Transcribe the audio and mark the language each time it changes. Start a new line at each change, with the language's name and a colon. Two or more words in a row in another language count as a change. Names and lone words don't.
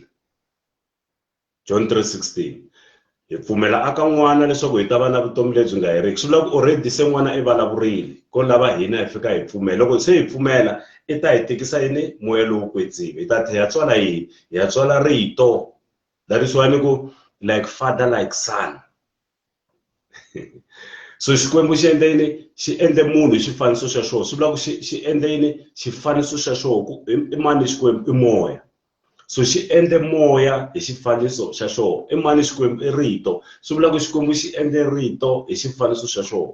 Tsonga: John 3:16. Hi pfumela aka n'wana leswaku hi ta va na vutomi lebyi nga heriki. Swi vula ku already se n'wana i vulavurile, ko lava hina hi fika hi pfumela. Loko se hi pfumela, i ta hi tikisa yini? Moya lowu kwetsima. Hi ta tlhela hi tswala yini? Hi ya tswala rito.
English: That is why
Tsonga: ni ku
English: like Father like Son.
Tsonga: So Xikwembu xi endle yini? Xi endle munhu hi xifaniso xa xona. Swi vula ku xi endle yini? Xifaniso xa xona. I mani Xikwembu? I moya. So xi endle moya hi xifaniso xa xona. I mani Xikwembu? I rito. Swi vula ku Xikwembu xi endle rito hi xifaniso xa xona.